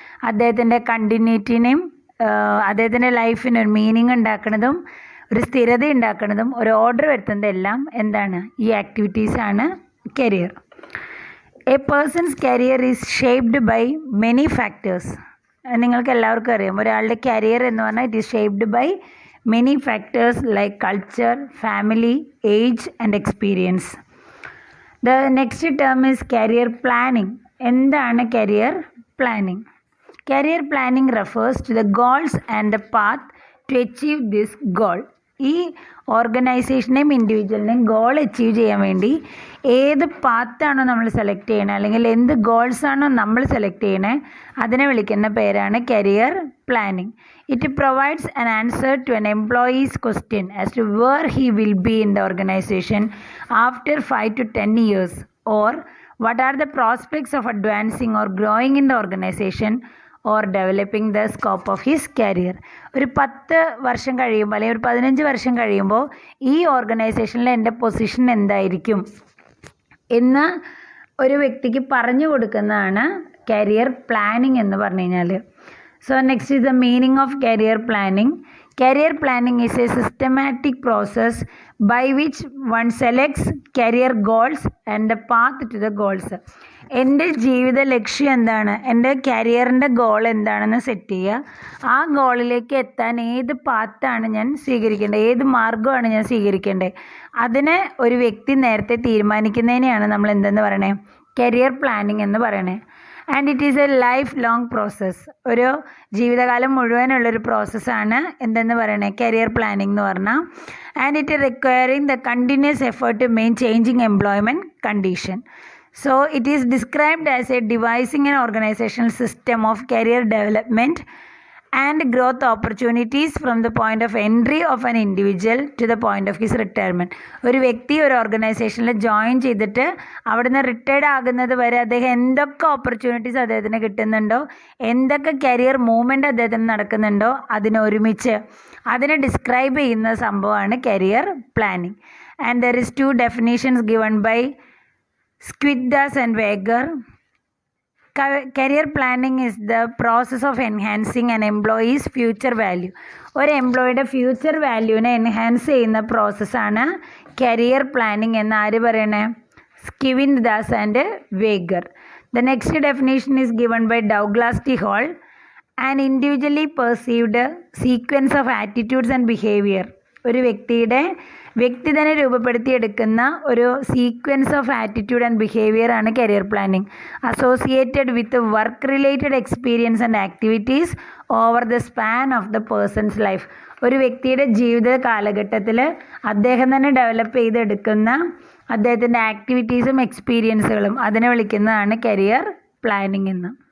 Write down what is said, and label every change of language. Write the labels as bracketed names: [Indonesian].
[Malayalam] അദ്ദേഹത്തിൻ്റെ കണ്ടിന്യൂറ്റിനെയും അദ്ദേഹത്തിൻ്റെ ലൈഫിനൊരു മീനിങ് ഉണ്ടാക്കുന്നതും ഒരു സ്ഥിരത ഉണ്ടാക്കുന്നതും ഒരു ഓർഡർ വരുത്തുന്നതും എല്ലാം എന്താണ്, ഈ ആക്ടിവിറ്റീസാണ് career. [English] A person's career is shaped by many factors. [Malayalam] നിങ്ങൾക്ക് എല്ലാവർക്കും അറിയാം, ഒരാളുടെ കരിയർ എന്ന് പറഞ്ഞാൽ [English] It is shaped by many factors like culture, family, age and experience. The next term is career planning. [Malayalam] എന്താണ് [English] career planning? Career planning refers to the goals and the path to achieve this goal. [Malayalam] ഈ ഓർഗനൈസേഷനെയും ഇൻഡിവിജ്വലിനെയും goal achieve ചെയ്യാൻ വേണ്ടി ഏത് പാത്താണോ നമ്മൾ select ചെയ്യണത്, അല്ലെങ്കിൽ എന്ത് ഗോൾസാണോ നമ്മൾ സെലക്ട് ചെയ്യണത്, അതിനെ വിളിക്കുന്ന പേരാണ് career planning. [English] It provides an answer to an employee's question as to where he will be in the organization after 5 to 10 years, or what are the prospects of advancing or growing in the organization or developing the scope of his career. [Malayalam] ഒരു 10 വർഷം കഴിയുമ്പോൾ അല്ലെങ്കിൽ ഒരു 15 വർഷം കഴിയുമ്പോൾ ഈ ഓർഗനൈസേഷനിൽ എൻ്റെ പൊസിഷൻ എന്തായിരിക്കും എന്ന് ഒരു വ്യക്തിക്ക് പറഞ്ഞു കൊടുക്കുന്നതാണ് കരിയർ പ്ലാനിങ് എന്ന് പറഞ്ഞു കഴിഞ്ഞാൽ. [English] So next is the meaning of career planning. Career planning is a systematic process by which one selects career goals and the path to the goals. [Malayalam] എൻ്റെ ജീവിത ലക്ഷ്യം എന്താണ്, എൻ്റെ കരിയറിൻ്റെ ഗോൾ എന്താണെന്ന് സെറ്റ് ചെയ്യുക. ആ ഗോളിലേക്ക് എത്താൻ ഏത് പാത്താണ് ഞാൻ സ്വീകരിക്കേണ്ടത്, ഏത് മാർഗമാണ് ഞാൻ സ്വീകരിക്കേണ്ടത്, അതിനെ ഒരു വ്യക്തി നേരത്തെ തീരുമാനിക്കുന്നതിനെയാണ് നമ്മൾ എന്തെന്ന് പറയണേ, കരിയർ പ്ലാനിങ് എന്ന് പറയണേ. [English] And it is a lifelong process. [Malayalam] ഒരു ജീവിതകാലം മുഴുവനുള്ളൊരു പ്രോസസ്സാണ് എന്തെന്ന് പറയണേ, കരിയർ പ്ലാനിങ് എന്ന് പറഞ്ഞാൽ. [English] And it requiring the continuous effort to main changing employment condition. So it is described as a devising an organizational system of career development and growth opportunities from the point of entry of an individual to the point of his retirement. [Malayalam] ഒരു വ്യക്തി ഒരു ഓർഗനൈസേഷനിൽ join ചെയ്തിട്ട് അവിടുന്ന് retired ആകുന്നത് വരെ അദ്ദേഹം എന്തൊക്കെ ഓപ്പർച്യൂണിറ്റീസ് അദ്ദേഹത്തിന് കിട്ടുന്നുണ്ടോ, എന്തൊക്കെ കരിയർ മൂവ്മെൻറ്റ് അദ്ദേഹത്തിന് നടക്കുന്നുണ്ടോ, അതിനൊരുമിച്ച് അതിനെ ഡിസ്ക്രൈബ് ചെയ്യുന്ന സംഭവമാണ് career planning. [English] And there is 2 definitions given by Skiddas and Weger. Career planning is the process of enhancing an employee's future value. [Malayalam] ഒരു എംപ്ലോയിയുടെ ഫ്യൂച്ചർ വാല്യൂവിനെ എൻഹാൻസ് ചെയ്യുന്ന പ്രോസസ്സാണ് കരിയർ പ്ലാനിങ് എന്ന് ആര് പറയണേ, സ്കിവിൻദാസ് and വേഗർ. [English] The next definition is given by Douglas T. Hall. An individually perceived sequence of attitudes and behavior. [Malayalam] ഒരു വ്യക്തി തന്നെ രൂപപ്പെടുത്തിയെടുക്കുന്ന ഒരു [English] sequence of attitude and behaviour [Malayalam] ആണ് career planning, [English] Associated with work related experience and activities over the span of the person's life. [Malayalam] ഒരു വ്യക്തിയുടെ ജീവിത കാലഘട്ടത്തിൽ അദ്ദേഹം തന്നെ ഡെവലപ്പ് ചെയ്തെടുക്കുന്ന അദ്ദേഹത്തിൻ്റെ ആക്ടിവിറ്റീസും എക്സ്പീരിയൻസുകളും അതിനെ വിളിക്കുന്നതാണ് കരിയർ പ്ലാനിങ് എന്ന്.